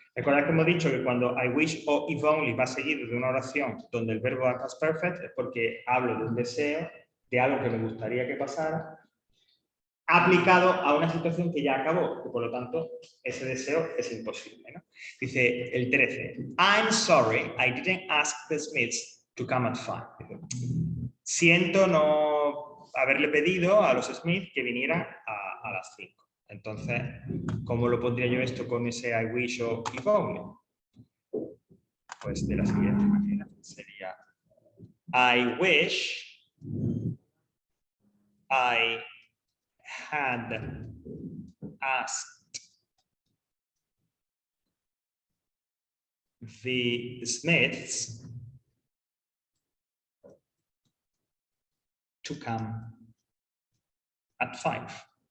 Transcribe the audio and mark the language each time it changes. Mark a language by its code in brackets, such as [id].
[es] Recordad que hemos dicho que cuando I wish o if only va seguido de una oración donde el verbo es past perfect es porque hablo de un deseo, de algo que me gustaría que pasara, aplicado a una situación que ya acabó, que por lo tanto ese deseo es imposible, ¿no? Dice el 13, [en] I'm sorry, I didn't ask the Smiths to come at 5. [es] Siento no haberle pedido a los Smiths que vinieran a las 5. Entonces, ¿cómo lo pondría yo esto con ese I wish o if only? Pues de la siguiente manera, sería [en] I wish I had asked the Smiths to come at 5.